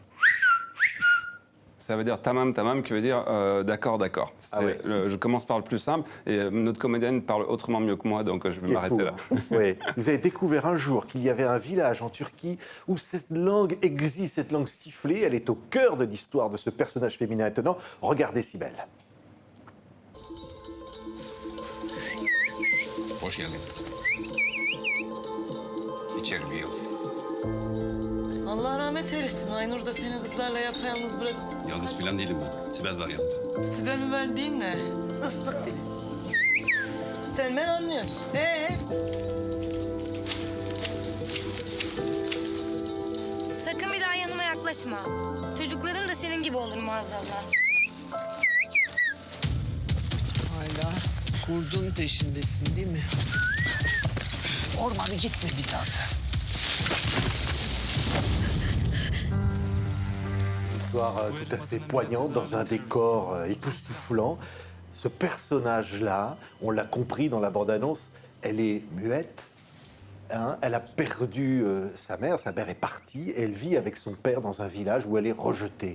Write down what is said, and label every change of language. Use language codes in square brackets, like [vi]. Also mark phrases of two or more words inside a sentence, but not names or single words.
[fr] Ça veut dire [tr] tamam tamam, [fr] qui veut dire d'accord, d'accord. Ah ouais. Je commence par le plus simple et notre comédienne parle autrement mieux que moi, donc je vais m'arrêter là. Oui. Vous avez découvert un jour qu'il y avait un village en Turquie où cette langue existe, cette langue sifflée. Elle est au cœur de l'histoire de ce personnage féminin étonnant. Regardez Cybèle. [tr] Hoş geldin kızım. İçeri bir yıl. Allah rahmet eylesin. Aynur da seni kızlarla yapayalnız bırak. Yalnız filan değilim ben. Sibel var yanımda. Sibel mübel değil ne? Islık değil. Sen ben anlıyorsun. Sakın bir daha yanıma yaklaşma. Çocuklarım da senin gibi olur maazallah. Hala kurdun peşindesin değil mi? Ormana gitme bir daha sen. [fr] Histoire tout à fait poignante dans un décor époustouflant. Ce personnage-là, on l'a compris dans la bande-annonce, elle est muette. Hein, elle a perdu sa mère est partie, et elle vit avec son père dans un village où elle est rejetée.